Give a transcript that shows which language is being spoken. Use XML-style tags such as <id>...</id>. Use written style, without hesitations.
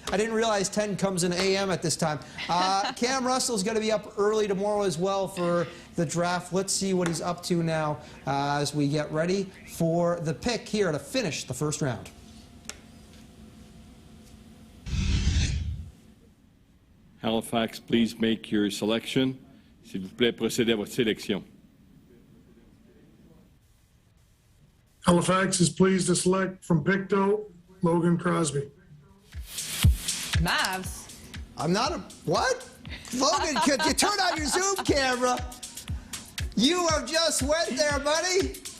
<en>I didn't realize 10 comes in a.m. at this time. Cam Russell's going to be up early tomorrow as well for the draft. Let's see what he's up to now as we get ready for the pick here to finish the first round. Halifax, please make your selection.</en> <fr>S'il vous plaît, procédez à votre sélection.</fr> <en>Halifax is pleased to select from Pictou, Logan Crosby. Mavs. I'm not a... What? Logan, could you turn on your Zoom camera? You have just went there, buddy.</en>